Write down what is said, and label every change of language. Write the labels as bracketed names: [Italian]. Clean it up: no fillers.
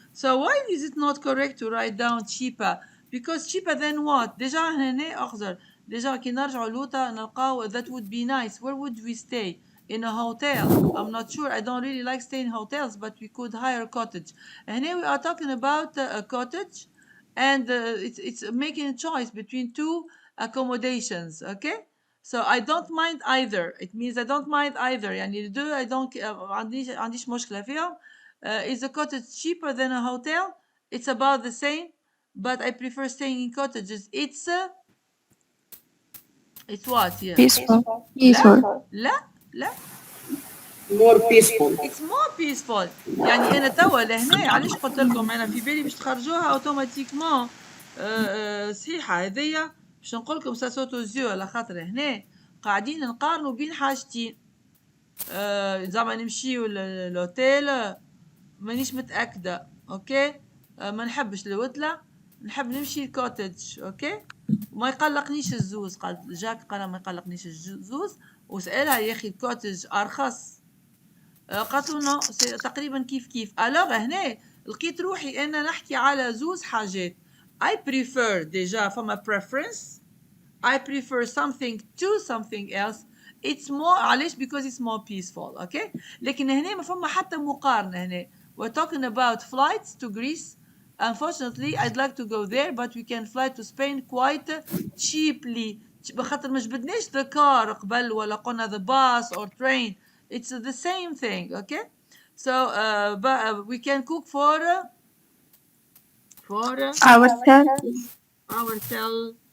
[English] So why is it not correct to write down cheaper? Because cheaper than what? [Arabic] ديجا هنا أخضر. ديجا كي نرجعوا لوطا نلقاو [English] that would be nice. Where would we stay? In a hotel. I'm not sure. I don't really like staying in hotels, but we could hire a cottage. And here we are talking about a cottage, and it's making a choice between two accommodations. Okay. So I don't mind either. It means I don't mind either. [Arabic] يعني [English] do I don't [Arabic] عنديش مشكلة فيهم. [English] Is a cottage cheaper than a hotel? It's about the same, but I prefer staying in cottages. It's what? Yeah. Peaceful. [Arabic] لا لا لا. [English] More peaceful. It's more peaceful. [Arabic] يعني أنا توا لهنا علاش قلت لكم أنا في بالي باش تخرجوها أوتوماتيكمون صحيحة هذيا باش نقول لكم سا سوتو زيو على خاطر هنا قاعدين نقارنوا بين حاجتين. زعما نمشيو للأوتيل مانيش متأكدة. أوكي. ما نحبش الوتلة، نحب نمشي الكوتج. أوكي. وما يقلقنيش الزوز. قال جاك قال ما يقلقنيش الزوز، وسألها يا أخي الكوتج أرخص. قالت له نو تقريبا كيف. الوغ هنا لقيت روحي انا نحكي على زوز حاجات. [English] I prefer [Arabic] ديجا فما [English] preference. I prefer something to something else. It's more [Arabic] علاش [English] because it's more peaceful. Okay. [Arabic] لكن هنا ما فما حتى مقارنة هنا. [English] We're talking about flights to Greece. Unfortunately I'd like to go there, but we can fly to Spain quite cheaply. [Arabic] بخاطر ما جبدناش [English] the car [Arabic] قبل ولا قلنا [English] the bus or train. It's the same thing. Okay. So but we can cook for ourselves.